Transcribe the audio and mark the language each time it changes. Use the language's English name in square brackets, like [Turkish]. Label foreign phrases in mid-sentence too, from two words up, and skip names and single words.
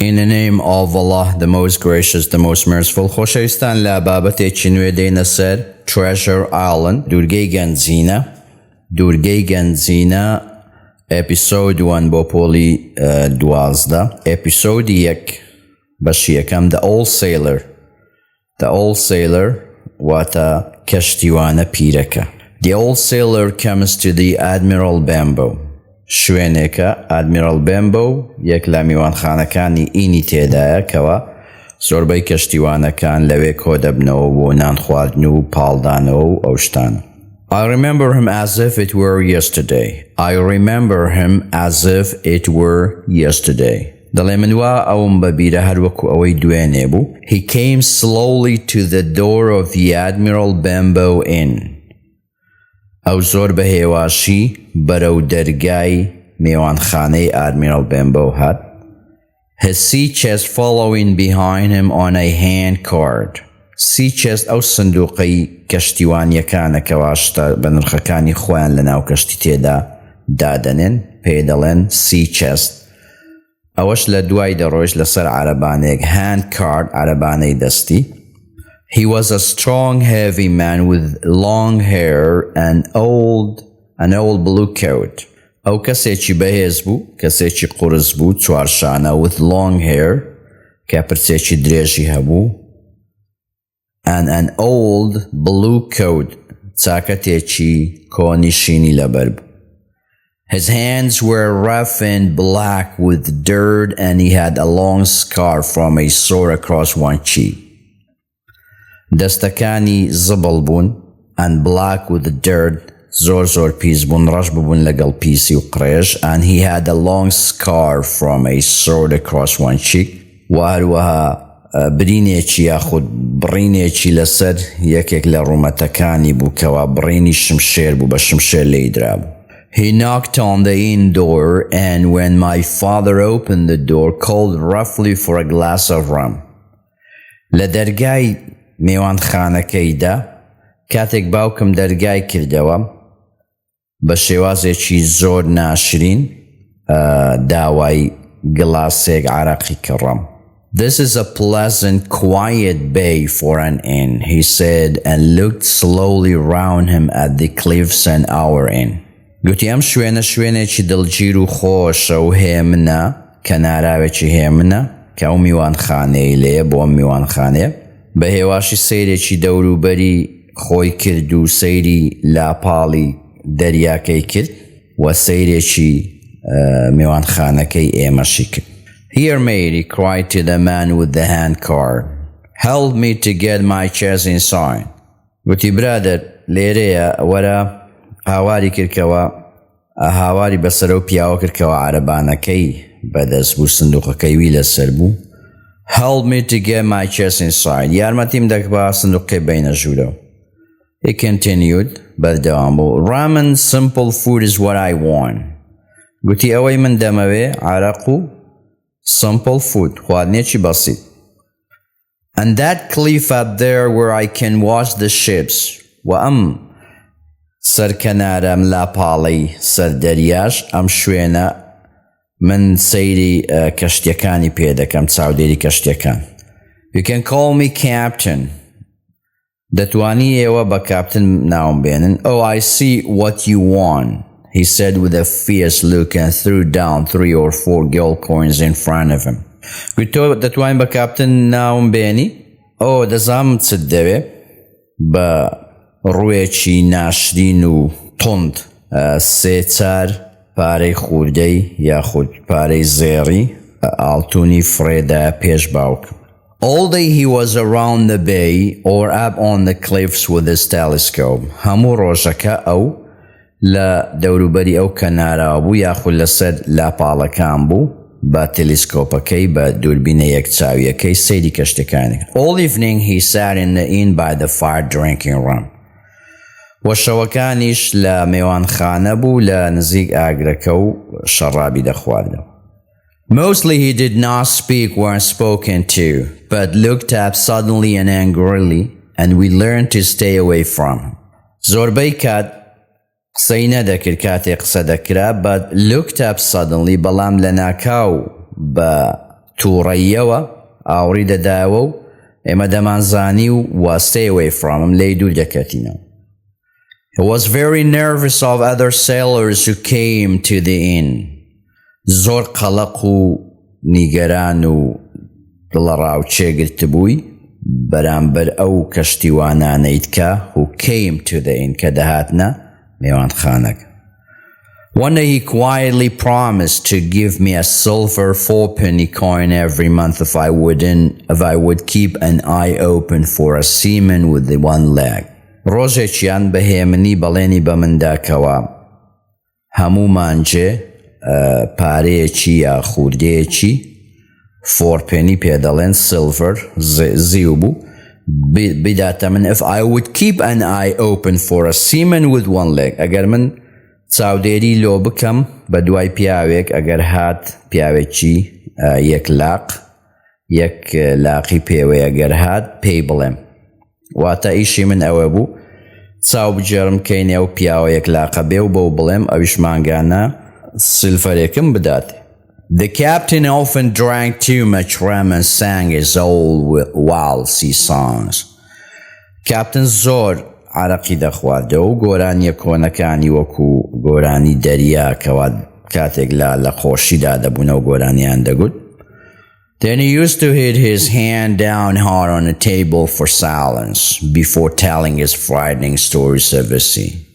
[English] In the name of Allah, the most gracious, the most merciful. [Central Kurdish] خۆشەویستان لە بابەتێکی نوێ دێینە سەر Treasure Island دوورگەی گەنجینە episode 1 بۆ پۆلی 12 episode 1 بەشی یەکەم The Old Sailor واتە کەشتیوانە پیرەکە. [English] The Old Sailor comes to the Admiral Benbow. [Central Kurdish] شوێنێکە Admiral Benbow یەک لە میوانخانەکانی ئینی تێدایە کەوە زۆربەی کەشتیوانەکان لەوێ کۆ دەبنەوە بۆ نان خواردن و پاڵدانەوە و ئەو شتانە. [English] I remember him as if it were yesterday. [Central Kurdish] دەڵێ من وا ئەوم بەبیرە هەر وەکو ئەوەی دوێنێ بوو. [English] He came slowly to the door of the Admiral Benbow Inn. [Central Kurdish] ئەو زۆر بە هێواشی بەرەو دەرگای میوانخانەی Admiral Benbow هات. [English] His sea chest following behind him on a hand cart. Sea chest [Central Kurdish] ئەو سندوقەی کەشتیوانیەکانە کەوا شتە بە نرخەکانی خۆیان لەناو کەشتی تێدا دادەنێن پێی دەڵێن [English] sea chest. [Central Kurdish] ئەوەش لە دوای دەڕۆیش لەسەر عەرەبانەیەک [English] hand cart [Central Kurdish] عەرەبانەی دەستی. [English] He was a strong, heavy man with long hair and an old blue coat. [Central Kurdish] ئەو کەسێکی بەهێز بوو، کەسێکی قورس بوو، چوارشانە [English] with long hair، [Central Kurdish] کە پرچێکی درێژی هەبوو، [English] and an old blue coat، [Central Kurdish] چاکەتێکی کۆنیشینی لەبەر بوو. [English] His hands were rough and black with dirt and he had a long scar from a sore across one cheek. [Central Kurdish] دەستەکانی زبڵ بوون [English] and black with dirt [Central Kurdish] زۆر پیس بوون ڕەش ببوون لەگەڵ پیسی و قڕێژ [English] and he had a long scar from a sword across one cheek [Central Kurdish] و هەروەها برینێکی یاخود بڕینێکی لەسەر یەکێک لە ڕوومەتەکانی بوو کەوا بڕینی شمشێر بوو بە شمشێر لێی درابوو. [English] He knocked on the inn door and when my father opened the door called roughly for a glass of rum. [Central Kurdish] لە دەرگای میوانخانەکەیدا کاتێک باوکم دەرگای کردەوە بە شێوازێکی زۆر ناشرین داوای گڵاسێک عەرەقی کڕم. [English] This is a pleasant, quiet bay for an inn, he said and looked slowly round him at the cliffs and our inn. [Central Kurdish] گوتی ئەم شوێنێکی دڵگیر و خۆشە و هێمنە کەناراوێکی هێمنە کە ئەو میوانخانەی لێیە بۆ ئەم میوانخانەیە بە هێواشی سەیرێکی دەوروبەری خۆی کرد و سەیری لاپاڵی دەریاکەی کرد و سەیرێکی میوانخانەکەی ئێمەشی کرد. [English] Here mate, he cried to the man with the hand cart. Help me to get my chest inside. [Central Kurdish] گوتی برادر لێرەیە وەرە هاواری کردکەوە هاواری بەسەر و پیاوە کردکەوە عەرەبانەکەی بەدەست بوو سندوقەکەی وی لەسەر بوو. [English] Help me to get my chest inside. [Central Kurdish] یارمەتیم دەک بە سندوقەکەی بینە ژوورەوە. [English] He continued [Central Kurdish] بەردەوام بوو. [English] Rum and simple food is what I want. [Central Kurdish] گوتی ئەوەی من دەمەوێ عەرەق و [English] simple food [Central Kurdish] خواردنێکی بەسیط. [English] And that cliff up there where I can watch the ships. [Central Kurdish] و ئەم سەرکەنارە ئەم لاپاڵەی سەر دەریاش ئەم شوێنە من سەیری کەشتیەکانی پێ دەکەم چاودێری کەشتیەکان. [English] You can call me captain. [Central Kurdish] دەتوانی ئێوە بە کاپتن ناوم بێنن. [English] Oh, I see what you want, he said with a fierce look and threw down 3 or 4 gold coins in front of him. [Central Kurdish] گوتی تۆ دەتوانی بە کاپتن ناوم بێنی؟ ئۆ دەزانم چت دەوێ بە ڕوویەکی ناشرین و تند 3-4 پارەی خوردەی یاخود پارەی زێڕی ئاڵتونی فرێدا پێش باوک. [English] All day he was around the bay or up on the cliffs with his telescope. [Central Kurdish] هەموو ڕۆژەکە ئەو لە دەوروبەری ئەو کەنارا بوو یاخود لەسەر لاپاڵەکان بوو بە تەلسکۆپەکەی بە دووربینە یەکچاویەکەی سەیری کەشتەکانی. [English] All evening he sat in the inn by the fire drinking rum. [Central Kurdish] وەشەوەکانیش لە میوانخانە بوو لە نزیک ئاگرەکە و شەڕابی دەخواردەوە. [English] Mostly he did not speak when spoken to, but looked up suddenly and angrily, and we learned to stay away from him. [Central Kurdish] زۆربەی کات قسەی نەدەکرد کاتێک قسە دەکرا [English] but looked up suddenly [Central Kurdish] بەڵام لە ناکاو بە تووڕەییەوە ئاوڕی دەداوە و ئێمە دەمانزانی و [English] stay away from him [Central Kurdish] لێی دوور دەکەتینەوە. [English] He was very nervous of other sailors who came to the inn. [Central Kurdish] زۆر قەڵەق و نیگەران و دڵەڕاو چێگرت بووی بەرامبەر ئەو کەشتیوانانەی تکە [English] who came to the inn [Central Kurdish] کە دەهاتنە میوانخانەکە. [English] One day he quietly promised to give me a silver 4-penny coin every month if I would keep an eye open for a seaman with the one leg. [Central Kurdish] ڕۆژێکیان بەهێمنی بەڵێنی بە منداکەوە هەموو مانجێ پارەیەکی یا خوردەیەکی 4 penny پێ دەڵێن silver زیو بوو بداتە من [English] if I would keep an eye open for a seaman with one leg [Central Kurdish] ئەگەر من چاودێری لۆ بکەم بە دوای پیاوێک ئەگەر هات پیاوێکی یەک لاقی پێوەیە ئەگەر هات پێی بڵێم واتە ئیشی من ئەوە بوو چاو بجێڕم کەینێ و پیاوە یەک لاقە بێ و بەو بڵێم ئەویش مانگانە سیلفەرێکم بدات. [English] The captain often drank too much rum and sang his old waltzy songs. [Central Kurdish] Captain زۆر عرەقی دەخواردەوە و گۆرانیە کۆنەکانی وەکو گۆرانی دەریا کەوا کاتێک لە خۆشیدا دەبوونەوە گۆرانیان دەگوت. [English] Then he used to hit his hand down hard on the table for silence before telling his frightening stories of the sea.